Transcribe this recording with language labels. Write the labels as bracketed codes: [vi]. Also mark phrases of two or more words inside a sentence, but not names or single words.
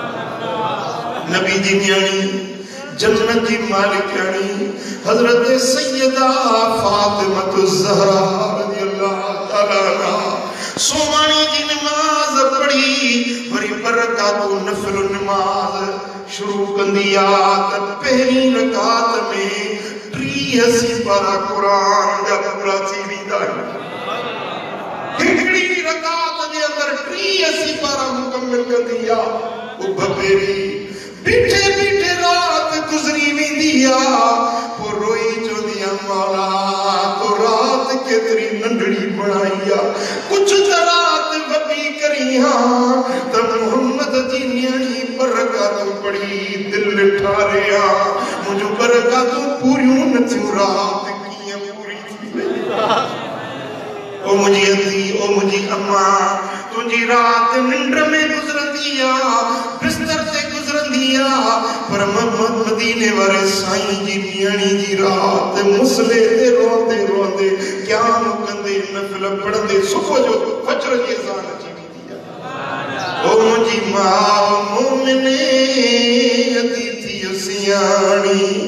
[sd] नबी जी न्याणी जन्नत की मालिकानी हजरत सैयद सैयदा फातिमा ज़हरा [ar] رضي الله تعالى عنها [sd] सोमानी जी नमाज पढ़ी वरी बरकात नफल नमाज शुरू कंदिया त पहली रकात में 83 पारा कुरान जा पूरा थी वेंदा हिकड़ी रकात जे अंदर 83 पारा मुकम्मल कंदिया ओ भपेरी बीठे बीठे रात गुजरी वेंदिया पो रोई चोंदिया मौला तो रात केतरी नंढड़ी बनाईया कुछ रात वडी करिया त मोहम्मद जी न्याणी बरकत पड़ी दिल ठारिया मुझो बरकत पूरियूं न थियूं रात कीअं पूरी थी वई ओ मुंहिंजी अती ओ मुंहिंजी अम्मा तुंहिंजी रात निंड में गुज़रंदी आ बिस्तर ते गुज़रंदी आ पर मदीने वारे साईं जी न्याणी जी रात मुसले ते रोंदे रोंदे क़याम कंदे नफल पढ़ंदे सुबह जो फजर जी अज़ान अची वेंदी आ ओ मुंहिंजी मां मोमिने अती थी सियाणी